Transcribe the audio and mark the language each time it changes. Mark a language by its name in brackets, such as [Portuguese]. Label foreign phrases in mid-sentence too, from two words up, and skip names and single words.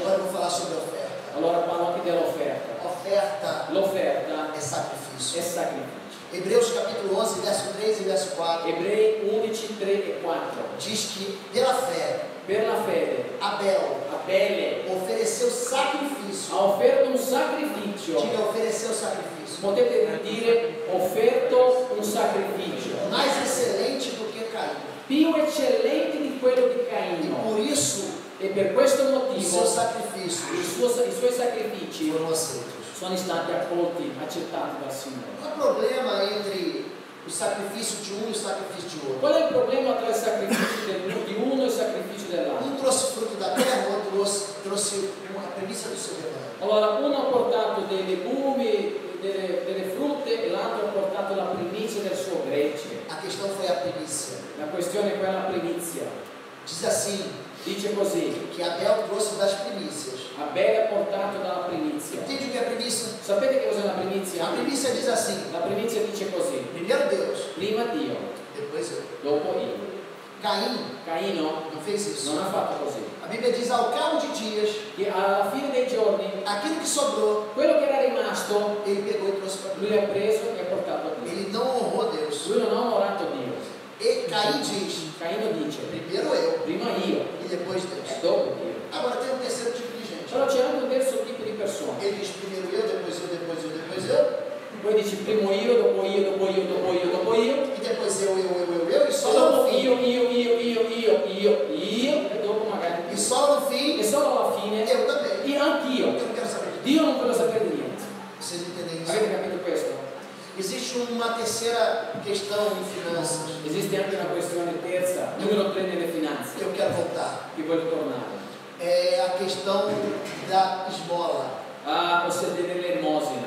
[Portuguese] agora eu vou falar sobre a oferta. [Italian] Allora parlo anche dell'offerta. [Portuguese] Oferta [Italian] L'offerta [Portuguese] é [Italian] è [Portuguese] sacrifício. [Italian] sacrificio. [Portuguese] Hebreus capítulo 11, verso 3 e verso 4 [Italian] Ebrei 11, 3 e 4. [Portuguese] diz que pela fé [Italian] Per la fede, [Portuguese] Abel [Italian] Abele [Portuguese] ofereceu sacrifício. [Italian] ha offerto un sacrificio. [Portuguese] Diga, ofereceu sacrifício. [Italian] Potete dire offerto un sacrificio [Portuguese] Mais excelente do que Caim. [Italian] più eccellente di quello di [Portuguese] E [Italian] Caino. [Portuguese] por isso, [Italian] E per questo [Portuguese] os [Italian] motivo [Portuguese] seus sacrifícios [Italian] i suoi sacrifici [Portuguese] foram aceitos. [Italian] sono stati accolti, accettati dal Signore. [Portuguese] Não há problema entre o sacrifício de um e o sacrifício de outro. [Italian] Qual è il problema tra il sacrificio di uno e il sacrificio dell'altro? [Portuguese] Um trouxe fruto da terra, o outro trouxe a premissa do seu rebanho. [Italian] Allora, uno ha portato dei legumi, delle frutte e l'altro ha portato la primizia del suo gregge. [Portuguese] A questão foi a primícia. [Italian] La questione è quella primizia. [Portuguese] Diz assim, [Italian] Dice così, [Portuguese] que Abel trouxe das primícias. [Italian] Abele ha portato dalla primizia. [Portuguese] Entende o que é primícia? [Italian] Sapete che cos'è la primizia? [Portuguese] A primícia diz assim, [Italian] La primizia dice così, [Portuguese] primeiro Deus, [Italian] prima Dio, [Portuguese] depois eu. [Italian] dopo io. [Portuguese] Caim [Italian] Caino [Portuguese] não fez isso. [Italian] non ha fatto così. [Portuguese] A Bíblia diz, ao cabo de dias, [Italian] Che alla fine dei giorni, [Portuguese] aquilo que sobrou, [Italian] quello che era rimasto, [Portuguese] ele pegou e trouxe para [Italian] lui [Portuguese] Deus. [Italian] ha preso e ha portato a Dio. [Portuguese] Ele não honrou Deus. [Italian] Lui non ha onorato Dio. [Portuguese] E Caim diz, [Italian] Caino dice, [Portuguese] primeiro eu [Italian] prima io [Portuguese] e depois [Italian] e [Portuguese] Deus. [Italian] dopo Dio. [Portuguese] Agora tem um terceiro tipo de gente. [Italian] Però c'è anche un terzo tipo di persone. [Portuguese] Ele diz primeiro eu, depois eu, depois eu, depois eu. [Italian] Poi dici primo io, dopo io, dopo io, dopo io, dopo io. [Portuguese] E depois eu, e só [Italian] E [Portuguese] lá no [Italian] dopo [Portuguese] fim. [Italian] io, e dopo magari [Portuguese] E só no fim, [Italian] e solo alla fine [Portuguese] eu também. [Italian] e anch'io. [Portuguese] Eu não quero saber de [Italian] Dio non vuole sapere di niente. [Portuguese] vocês entendem isso? [Italian] Avete capito questo? [Portuguese] Existe uma terceira questão em finanças [Italian] Esiste anche una questione terza, numero 3 nelle [Portuguese] que [Italian] finanze, [Portuguese] eu quero voltar. [Italian] che voglio tornare. [Portuguese] É a questão da esmola. [Italian] Ossia dell'elemosina.